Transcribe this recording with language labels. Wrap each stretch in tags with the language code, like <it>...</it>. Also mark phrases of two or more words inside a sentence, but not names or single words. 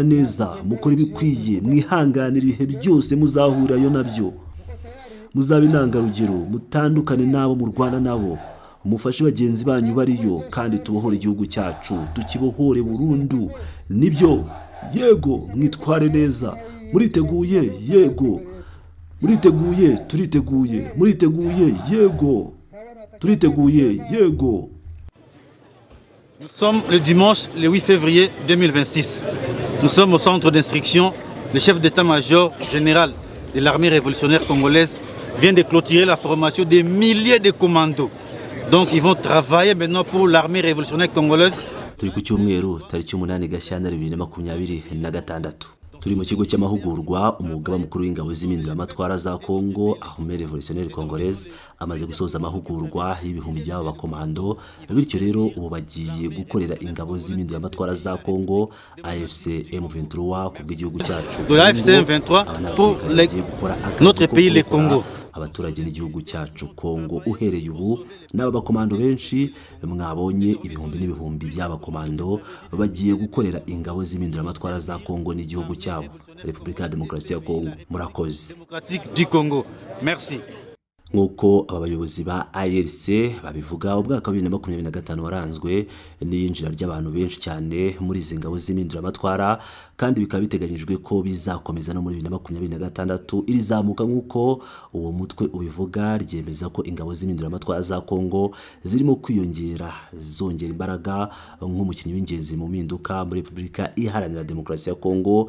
<rw>neza mukora ibikwiye mwihanganira ibihe byose muzahurirayo nabyo muzabe intangarugero mutandukane n'abo murwana nabo mufashe bagenzi banyu bariyo kandi tubohore igihugu cyacu tukibohore burundu nibyo yego mwitware neza muriteguye yego muriteguye turiteguye muriteguye yego turiteguye yego.</rw> <fr>Nous sommes le dimanche le 8 février 2026. Nous sommes au centre d'instruction. Le chef d'état-major général de l'armée révolutionnaire congolaise vient de clôturer la formation des milliers de commandos. Donc ils vont travailler maintenant pour l'armée révolutionnaire congolaise.</fr> <rw>Turi ku cyumweru tariki 8 Gashyantare 2026 turi mu kigo cy'amahugurwa umugaba mukuru w'ingabo z'impinduramatwara za Kongo Armée révolutionnaire congolaise amaze gusoza amahugurwa y'ibihumbi by'aba bakomando bityo rero ubu bagiye gukorera ingabo z'impinduramatwara za Kongo AFC M23 ku bw'igihugu cyacu</rw> <fr>de la AFC M23 pour notre pays le Congo.</fr> <rw>Abaturage n'igihugu cyacu Kongo uhereye ubu n'aba bakomando benshi mwabonye ibihumbi n'ibihumbi by'abakomando bagiye gukorera ingabo z'impinduramatwara za Kongo n'igihugu cyabo Repubulika ya Demokarasi ya Kongo. Murakoze.</rw> <fr>Démocratique du Congo. Merci.</fr> <rw>Nk'uko abayobozi ba ARC babivuga ubwaka 2025 waranzwe n'iyinjira ry'abantu benshi cyane muri izi ngabo z'impinduramatwara kandi bikaba biteganyijwe ko bizakomeza no muri 2026 irizamuka nk'uko uwo mutwe ubivuga ryemeza ko ingabo z'impinduramatwara za Kongo zirimo kwiyongera zongera imbaraga nk'umukinnyi w'ingenzi mu mpinduka muri Repubulika Iharanira Demokarasi ya Kongo.</rw>